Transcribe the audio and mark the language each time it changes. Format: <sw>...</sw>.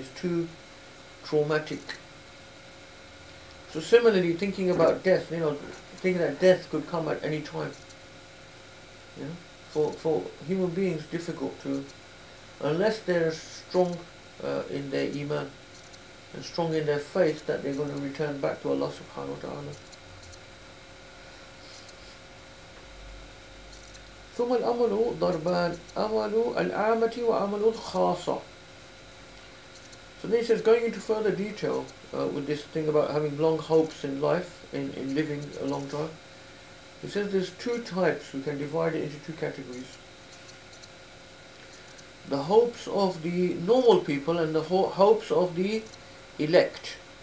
<en>It's too traumatic. So similarly, thinking about death, thinking that death could come at any time. For human beings, difficult to, unless they're strong in their iman and strong in their faith that they're going to return back to Allah subhanahu wa ta'ala.</en> <ar>ثم الأمل ضربان أمل العامة وأمل الخاصة.</ar> <en>So then he says, going into further detail with this thing about having long hopes in life, in living a long time, he says there's two types. We can divide it into two categories. The hopes of the normal people and the hopes of the elect.</en>